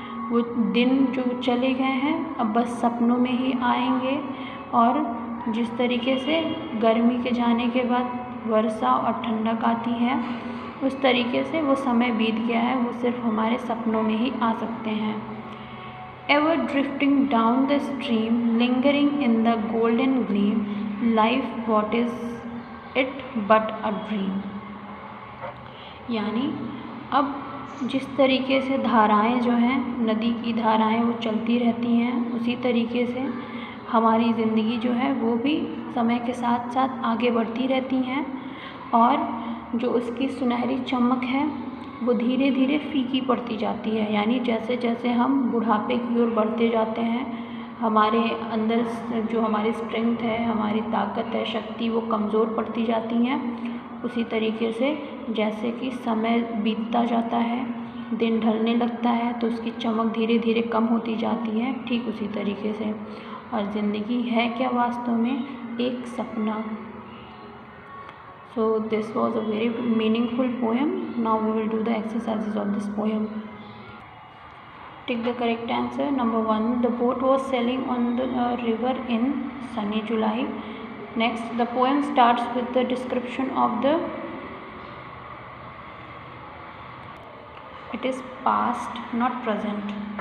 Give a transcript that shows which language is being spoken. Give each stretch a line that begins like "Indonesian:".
Hindi: वो दिन जो चले गए हैं अब बस सपनों में ही आएंगे, और जिस तरीके से गर्मी के जाने के बाद वर्षा और ठंडक आती है, उस तरीके से वो समय बीत गया है, वो सिर्फ हमारे सपनों में ही आ सकते हैं।
English: Ever drifting down the stream, lingering in the golden gleam, life what is it but a dream।
Hindi: यानी अब जिस तरीके से धाराएं जो हैं, नदी की धाराएं वो चलती रहती हैं, उसी तरीके से हमारी ज़िंदगी जो है वो भी समय के साथ साथ आगे बढ़ती रहती हैं, और जो उसकी सुनहरी चमक है वो धीरे धीरे फीकी पड़ती जाती है। यानी जैसे जैसे हम बुढ़ापे की ओर बढ़ते जाते हैं, हमारे अंदर जो हमारी स्ट्रेंथ है, हमारी ताकत है, शक्ति, वो कमज़ोर पड़ती जाती हैं। उसी तरीके से जैसे कि समय बीतता जाता है, दिन ढलने लगता है, तो उसकी चमक धीरे धीरे कम होती जाती है, ठीक उसी तरीके से। और ज़िंदगी है क्या वास्तव में? एक सपना।
English: So this was a very meaningful poem. Now we will do the exercises of this poem. Take the correct answer. Number 1, the boat was sailing on the river in sunny July. Next, the poem starts with the description of the, it is past, not present.